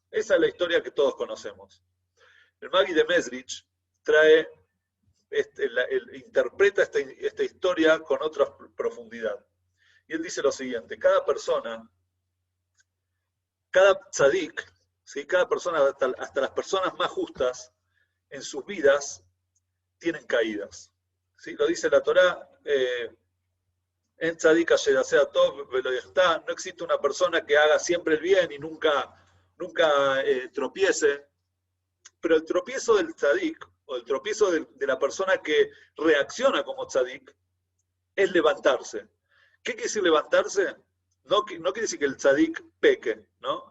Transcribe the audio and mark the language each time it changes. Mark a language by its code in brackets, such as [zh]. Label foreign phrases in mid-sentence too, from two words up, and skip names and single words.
[es] Esa es la historia que todos conocemos. El Magui de Mesrich interpreta esta historia con otra profundidad. Y él dice lo siguiente, cada tzadik, ¿sí? Cada persona, hasta las personas más justas, en sus vidas, tienen caídas. ¿Sí? Lo dice la Torá, [he] אין צדיק אשר טוב ולא יחטא, [es] no existe una persona que haga siempre el bien y nunca tropiece, pero el tropiezo del tzadik, o el tropiezo de la persona que reacciona como tzadik, es levantarse. ¿Qué quiere decir levantarse? No quiere decir que el tzadik peque, ¿no?